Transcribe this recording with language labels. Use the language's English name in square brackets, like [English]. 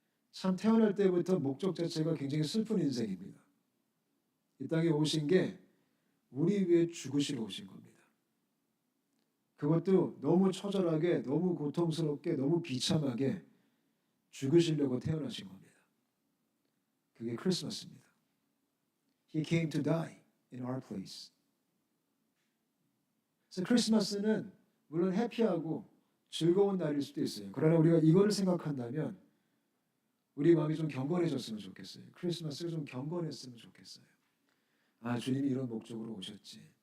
[Korean] 참 태어날 때부터 목적 자체가 굉장히 슬픈 인생입니다. 이 땅에 오신 게 우리 위해 죽으시러 오신 겁니다. 그것도 너무 처절하게, 너무 고통스럽게, 너무 비참하게 죽으시려고 태어나신 겁니다. 그게 크리스마스입니다. [English] He came to die in our place. [Korean] 그래서 크리스마스는 물론 해피하고 즐거운 날일 수도 있어요. 그러나 우리가 이거를 생각한다면 우리 마음이 좀 경건해졌으면 좋겠어요. 크리스마스가 좀 경건했으면 좋겠어요. 아, 주님이 이런 목적으로 오셨지.